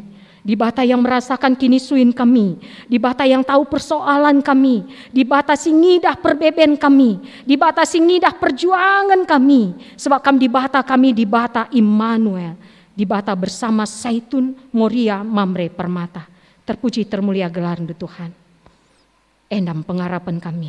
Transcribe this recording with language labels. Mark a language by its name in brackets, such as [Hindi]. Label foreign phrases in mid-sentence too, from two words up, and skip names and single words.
[Indonesian] Dibata yang merasakan kinisuin kami. Dibata yang tahu persoalan kami. [Batak Karo] Dibata singidah perbeben kami. Dibata singidah perjuangan kami. [Indonesian] Sebab kami dibata Immanuel. Dibata bersama Zaitun, Moria, Mamre, Permata. Terpuji termulia gelar Tuhan. [Batak Karo] Endam pengharapan kami.